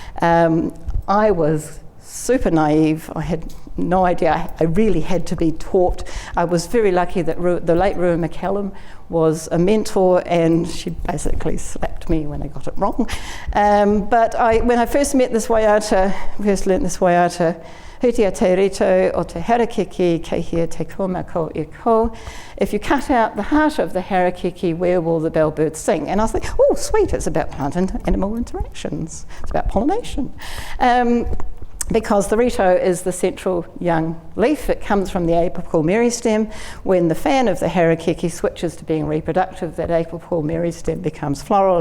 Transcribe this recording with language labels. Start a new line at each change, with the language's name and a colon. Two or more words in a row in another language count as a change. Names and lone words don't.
English: I was super naive. I had no idea. I really had to be taught. I was very lucky that the late Rua McCallum was a mentor, and she basically slapped me when I got it wrong. But when I first learnt this waiata,
Māori: hutia te rito o te harakiki kehia te komako I ko.
English: If you cut out the heart of the harakiki, where will the bellbird sing? And I was like, oh, sweet, it's about plant and animal interactions. It's about pollination. Because the rito is the central young leaf. It comes from the apical meristem. When the fan of the harakiki switches to being reproductive, that apical meristem becomes floral.